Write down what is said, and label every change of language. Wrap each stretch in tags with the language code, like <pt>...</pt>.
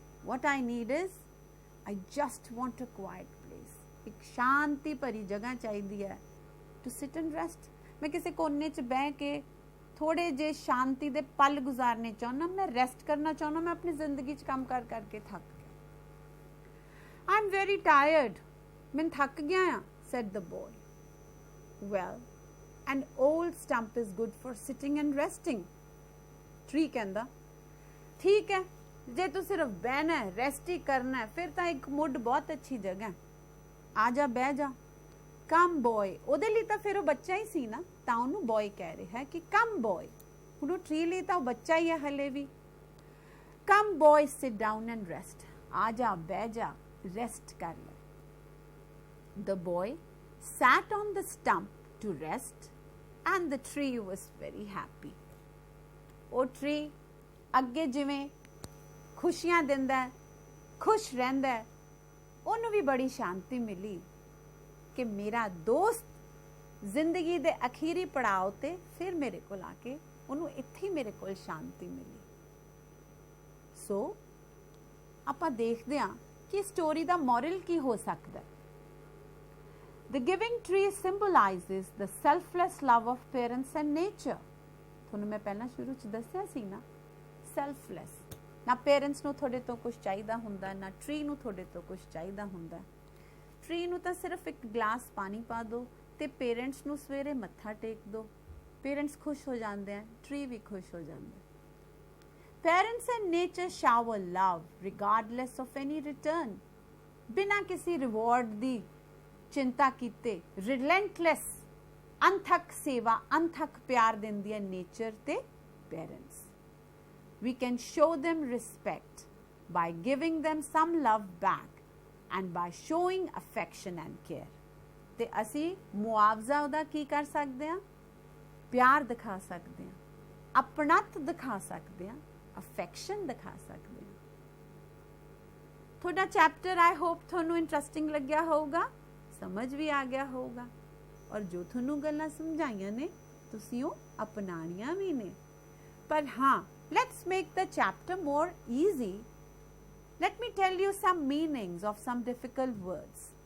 <en>What I need is I just want a quiet place.</en> <pa>ਇੱਕ ਸ਼ਾਂਤੀ ਭਰੀ ਜਗ੍ਹਾ ਚਾਹੀਦੀ ਹੈ</pa> <en>to sit and rest.</en> <pa>ਮੈਂ ਕਿਸੇ ਕੋਨੇ 'ਚ ਬਹਿ ਕੇ ਥੋੜੇ ਜੇ ਸ਼ਾਂਤੀ ਦੇ ਪਲ ਗੁਜ਼ਾਰਨੇ ਚਾਹੁੰਦਾ, ਮੈਂ ਰੈਸਟ ਕਰਨਾ ਚਾਹੁੰਦਾ, ਮੈਂ ਆਪਣੀ ਜ਼ਿੰਦਗੀ 'ਚ ਕੰਮ ਕਰ ਕਰਕੇ ਥੱਕ ਗਿਆ।</pa> <en>I'm very tired.</en> <pa>ਮੈਂ ਥੱਕ ਗਿਆ ਆ,</pa> <en>said the boy. Well, an old stump is good for sitting and resting.</en> <pa>Tree ਕਹਿੰਦਾ ਠੀਕ ਹੈ, ਜੇ ਤੂੰ ਸਿਰਫ ਬਹਿਣਾ ਹੈ, ਰੈਸਟ ਹੀ ਕਰਨਾ ਹੈ, ਫਿਰ ਤਾਂ ਇੱਕ ਮੁੱਢ ਬਹੁਤ ਅੱਛੀ ਜਗ੍ਹਾ ਹੈ, ਆ ਜਾ ਬਹਿ ਜਾ।</pa> <en>come boy,</en> <pa>ਉਹਦੇ ਲਈ ਤਾਂ ਫਿਰ ਉਹ ਬੱਚਾ ਹੀ ਸੀ ਨਾ, ਤਾਂ ਉਹਨੂੰ ਬॉय ਕਹਿ ਰਿਹਾ ਹੈ ਕਿ ਕਮ ਬॉय। ਹੁਣ ਉਹ ਟਰੀ ਲਈ ਤਾਂ ਉਹ ਬੱਚਾ ਹੀ ਹੈ ਹਲੇ ਵੀ।</pa> <en>come boy sit down and rest,</en> <pa>ਆ ਜਾ ਬਹਿ ਜਾ, ਰੈਸਟ ਕਰ ਲੈ।</pa> <en>The boy sat on the stump to rest and the tree was very happy.</en> <pa>ਉਹ ਟਰੀ ਅੱਗੇ ਜਿਵੇਂ ਖੁਸ਼ੀਆਂ ਦਿੰਦਾ, ਖੁਸ਼ ਰਹਿੰਦਾ, ਉਹਨੂੰ ਵੀ ਬੜੀ ਸ਼ਾਂਤੀ ਮਿਲੀ ਕਿ ਮੇਰਾ ਦੋਸਤ ਜ਼ਿੰਦਗੀ ਦੇ ਅਖੀਰੀ ਪੜਾਅ ਤੇ ਫਿਰ ਮੇਰੇ ਕੋਲ ਆ ਕੇ, ਉਹਨੂੰ ਇੱਥੇ ਮੇਰੇ ਕੋਲ ਸ਼ਾਂਤੀ ਮਿਲੀ। ਸੋ ਆਪਾਂ ਦੇਖਦੇ ਹਾਂ ਕਿ ਸਟੋਰੀ ਦਾ ਮੋਰਲ ਕੀ ਹੋ ਸਕਦਾ।</pa> <en>The giving tree symbolizes the selfless love of parents and nature.</en> <pa>ਤੁਹਾਨੂੰ ਮੈਂ ਪਹਿਲਾਂ ਸ਼ੁਰੂ 'ਚ ਦੱਸਿਆ ਸੀ ਨਾ, selfless, ਨਾ ਪੇਰੈਂਟਸ ਨੂੰ ਤੁਹਾਡੇ ਤੋਂ ਕੁਝ ਚਾਹੀਦਾ ਹੁੰਦਾ, ਨਾ ਟਰੀ ਨੂੰ ਤੁਹਾਡੇ ਤੋਂ ਕੁਝ ਚਾਹੀਦਾ ਹੁੰਦਾ। ਟਰੀ ਨੂੰ ਤਾਂ ਸਿਰਫ ਇੱਕ ਗਲਾਸ ਪਾਣੀ ਪਾ ਦਿਓ ਤੇ ਪੇਰੈਂਟਸ ਨੂੰ ਸਵੇਰੇ ਮੱਥਾ ਟੇਕ ਦਿਓ, ਪੇਰੈਂਟਸ ਖੁਸ਼ ਹੋ ਜਾਂਦੇ ਆ, ਟਰੀ ਵੀ ਖੁਸ਼ ਹੋ ਜਾਂਦਾ।</pa> <en>Parents and nature shower love regardless of any return.</en> <pa>ਬਿਨਾਂ ਕਿਸੇ ਰਿਵਾਰਡ ਦੀ ਚਿੰਤਾ ਕੀਤੇ relentless ਅਣਥੱਕ ਸੇਵਾ, ਅਣਥੱਕ ਪਿਆਰ ਦਿੰਦੀ ਹੈ ਨੇਚਰ ਤੇ parents.</pa> <en>We can show them respect by giving them some love back and by showing affection and care.</en> <pa>ਤੇ ਅਸੀਂ ਮੁਆਵਜ਼ਾ ਉਹਦਾ ਕੀ ਕਰ ਸਕਦੇ ਹਾਂ? ਪਿਆਰ ਦਿਖਾ ਸਕਦੇ ਹਾਂ, ਆਪਣਤ ਦਿਖਾ ਸਕਦੇ ਹਾਂ, ਅਫੈਕਸ਼ਨ ਦਿਖਾ ਸਕਦੇ ਹਾਂ। ਤੁਹਾਡਾ ਚੈਪਟਰ</pa> <en>I hope</en> <pa>ਤੁਹਾਨੂੰ ਇੰਟਰਸਟਿੰਗ ਲੱਗਿਆ ਹੋਊਗਾ, ਸਮਝ ਵੀ ਆ ਗਿਆ ਹੋਊਗਾ, ਔਰ ਜੋ ਤੁਹਾਨੂੰ ਗੱਲਾਂ ਸਮਝਾਈਆਂ ਨੇ ਤੁਸੀਂ ਉਹ ਅਪਣਾਉਣੀਆਂ ਵੀ ਨੇ। ਪਰ ਹਾਂ,</pa> <en>let's make the chapter more easy. Let me tell you some meanings of some difficult words.</en>